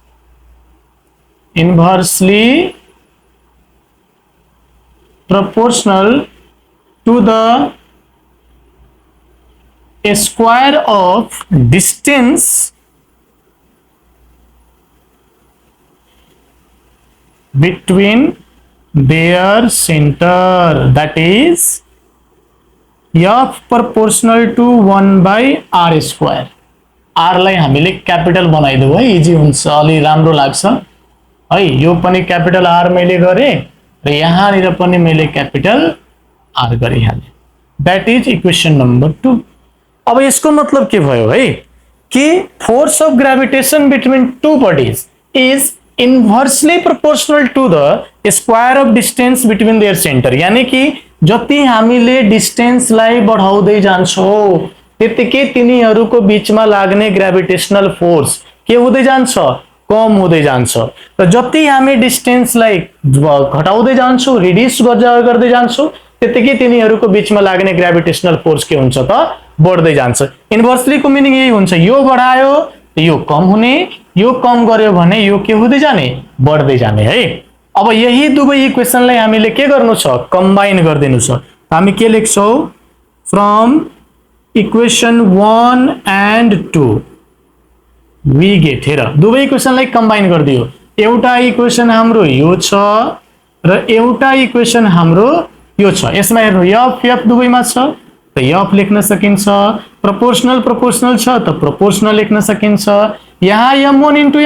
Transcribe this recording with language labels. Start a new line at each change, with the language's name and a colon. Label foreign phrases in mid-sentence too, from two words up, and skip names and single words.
English: to the a square of distance between their center that is f proportional to 1 by r square
Nepali: r लाई हामीले क्यापिटल बनाइदेऊ है इजी हुन्छ अलि राम्रो लाग्छ है यो पनि क्यापिटल r मैले गरे र यहाँ निर पनि मैले क्यापिटल r गरिहाले
English: that is equation number 2
Nepali: अब यसको मतलब के भयो है कि
English: force of gravitation between two bodies is inversely proportional to the square of distance between their centre
Nepali: यानी कि जति हामीले डिस्टेंस लाई बढाउँदै जान्छौं त्यतिकै तिनीहरुको बीचमा लाग्ने
English: gravitational force
Nepali: के हुँदै जान्छ कम हुँदै जान्छ र जति हामी डिस्टेंस लाई घटाउँदै जान्छौं रिड्युस गर्दै जान्छौं त्यतिकै तिनीहरुको बीचमा लाग्ने
English: gravitational force
Nepali: के हुन्छ त बढ्दै जान्छ इन्भर्सली को मिनिङ यही हुन्छ यो बढायो यो कम हुने यो कम गर्यो भने यो के हुँदै जाने बढ्दै जाने है अब यही दुवै इक्वेशनलाई हामीले के गर्नु छ कम्बाइन गर्दिनु छ हामी के लेख्छौ
English: from equation 1 and 2 we get
Nepali: हेर दुवै इक्वेशनलाई कम्बाइन गर्दियो एउटा इक्वेशन हाम्रो यो छ र एउटा इक्वेशन हाम्रो यो छ यसमा हेर्नु f दुवैमा छ त f लेख्न सकिन्छ प्रोपोर्शनल छ त प्रोपोर्शनल लेख्न सकिन्छ यहाँ
English: m1 into